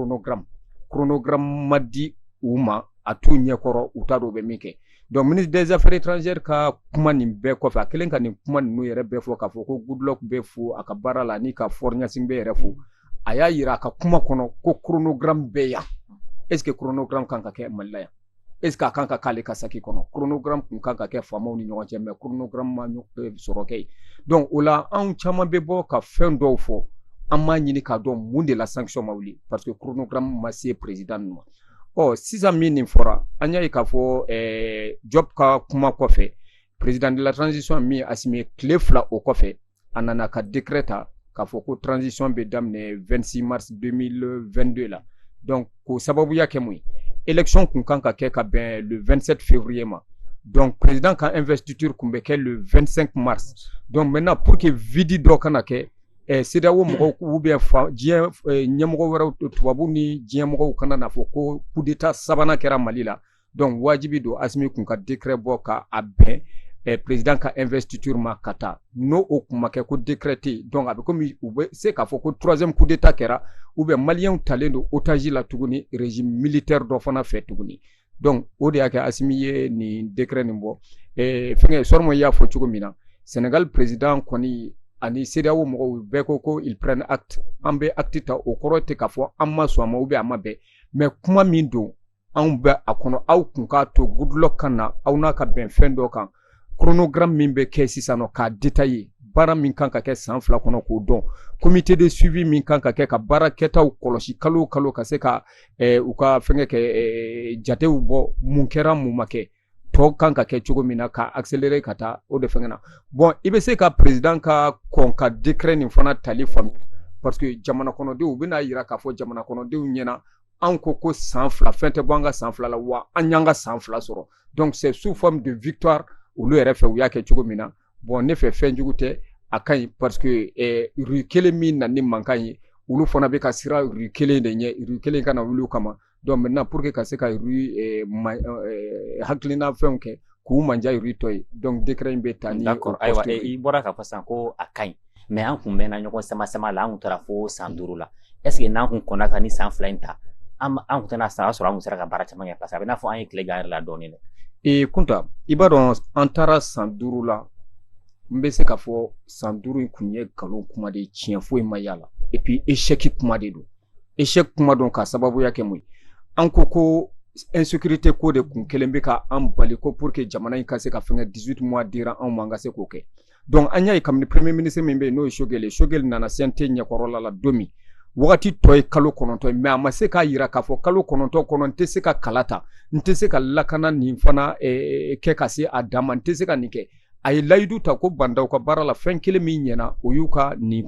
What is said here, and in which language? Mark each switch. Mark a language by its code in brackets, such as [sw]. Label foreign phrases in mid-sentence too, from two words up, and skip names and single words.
[bm] chronogramme ma di u ma a t'u ɲɛkɔrɔ u t'a dɔn u bɛ min kɛ donc [fr] ministre des affaires étrangères [bm] ka kuma nin bɛɛ kɔfɛ a kɛlen ka nin kuma ninnu yɛrɛ bɛɛ fɔ k'a fɔ ko Goodluck bɛ fo a ka baara la ni ka Faure Gnassingbé bɛ yɛrɛ fo a y'a yira a ka kuma kɔnɔ ko chronogramme bɛ yan [fr] est ce que [bm] chronogramme kan ka kɛ Mali la yan [fr] est ce que [bm] a kan ka k'ale ka saki kɔnɔ chronogramme kun kan ka kɛ faamaw ni ɲɔgɔn cɛ mais chronogramme ma sɔrɔ kɛ donc o la anw caman bɛ bɔ ka fɛn dɔw fɔ an m'a ɲini k'a dɔn mun de la sanction ma wuli [fr] parce que [bm] chronogramme ma se président ninnu ma sisan min nin fɔra an y'a ye k'a fɔ Diop ka kuma kɔfɛ [fr] président de la transition [bm] min Assimi tile 2 o kɔfɛ a nana ka décret ta k'a fɔ ko transition bɛ daminɛ 26 mars 2022 la donc k'o sababuya kɛ mun ye élection kun kan ka kɛ ka bɛn le 27 février ma donc président ka investiture kun bɛ kɛ le 25 mars [fr] donc maintenant pour que [bm] vide dɔ kana kɛ CEDEAO mɔgɔw [fr] ou bien [bm] diɲɛ ɲɛmɔgɔ wɛrɛw tubabu ni diɲɛ mɔgɔw kana na fɔ ko [fr] coup d'état [bm] sabanan kɛra Mali la donc wajibi don Assimi kun ka décret bɔ ka a bɛn président ka investiture ma ka taa n'o o kun ma kɛ ko décret tɛ donc a bɛ komi u bɛ se k'a fɔ ko [fr] troisième coup d'état [bm] kɛra [fr] ou bien [bm] maliyɛnw talen don otage la tuguni [fr] régime militaire [bm] dɔ fana fɛ tuguni donc o de y'a kɛ Assimi ye nin décret nin bɔ fɛngɛ Sormo y'a fɔ cogo min na Sénégal président kɔni ani CEDEAO mɔgɔw bɛɛ ko [fr] ils prennent acte [bm] an bɛ acte ta o kɔrɔ tɛ k'a fɔ an ma sɔn a ma ou bien a ma bɛn mais kuma min don anw bɛ a kɔnɔ aw kun k'a to Goodluck kan na aw n'a ka bɛn fɛn dɔ kan chronogramme min bɛ kɛ sisan nɔ k'a détailler baara min kan ka kɛ san 2 kɔnɔ k'o dɔn [fr] comité de suivi [bm] min kan ka kɛ ka baara kɛtaw kɔlɔsi kalo kalo ka se ka u ka fɛngɛ kɛ jatew bɔ mun kɛra mun ma kɛ tɔ kan ka kɛ cogo min na ka accélérer ka taa o de fɛngɛ na bon i bɛ se ka président ka kɔn ka décret nin fana tali faamu parce que jamana kɔnɔdenw u bɛna yira k'a fɔ jamana kɔnɔdenw ɲɛna an ko san 2 fɛn tɛ bɔ an ka san 2 la wa an y'an ka san 2 sɔrɔ [fr] donc c'est sous forme de victoire [bm] olu yɛrɛ fɛ u y'a kɛ cogo min na bon ne fɛ fɛn jugu tɛ a ka ɲi parce que rue kelen min na ni mankan ye olu fana bɛ ka sira rue kelen de ɲɛ rue kelen kana wuli o kama [fr] donc maintenant pour que [bm] ka se ka rue hakilina fɛnw kɛ k'u manja rue tɔ ye donc décret in bɛ ta ni d'accord ayiwa i bɔra k'a fɔ sisan ko a ka ɲi mais an kun bɛnna ɲɔgɔn sama la an kun taara fo san 5 la [fr] est ce que [bm] n'an kun kɔnna ka ni san 2 in ta an kun tɛna san sɔrɔ an kun sera ka baara caman kɛ parce que a bɛ n'a fɔ an ye tile gan yɛrɛ la dɔɔnin dɛ Kunta i b'a dɔn an taara san 5 la n bɛ se k'a fɔ san 5 in kun ye nkalon kuma de tiɲɛ foyi ma y'a la [fr] et puis échec [bm] kuma de don échec kuma don k'a sababuya kɛ mun ye an ko insécurité ko de kun kelen be ka an bali ko [fr] pour que [bm] jamana in ka se ka fɛngɛ 18 mois dira an ma an ka se k'o kɛ donc an y'a ye kabini [fr] premier ministre [bm] min bɛ yen n'o ye Shogel nana CNT ɲɛkɔrɔla la don min wagati tɔ ye kalo 9 mais a ma se k'a yira k'a fɔ kalo 9 kɔnɔ n tɛ se ka kala ta n tɛ se ka lakana nin fana kɛ ka se a dan ma n tɛ se ka nin kɛ a ye layidu ta ko bandaw ka baara la fɛn kelen min ɲɛna o y'u ka nin